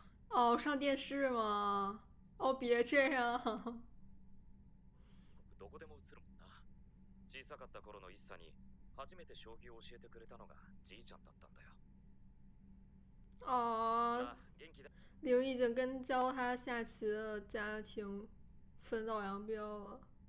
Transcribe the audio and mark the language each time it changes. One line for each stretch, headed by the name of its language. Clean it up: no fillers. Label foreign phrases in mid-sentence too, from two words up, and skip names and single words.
Chinese: 哦，上电视吗？哦，别这样。
Japanese: どこでも映るもんな。小さかった頃の一茶に初めて将棋を教えてくれたのがじいちゃんだったんだよ。
Chinese: 哦，灵已经跟教他下棋的家庭分道扬镳了。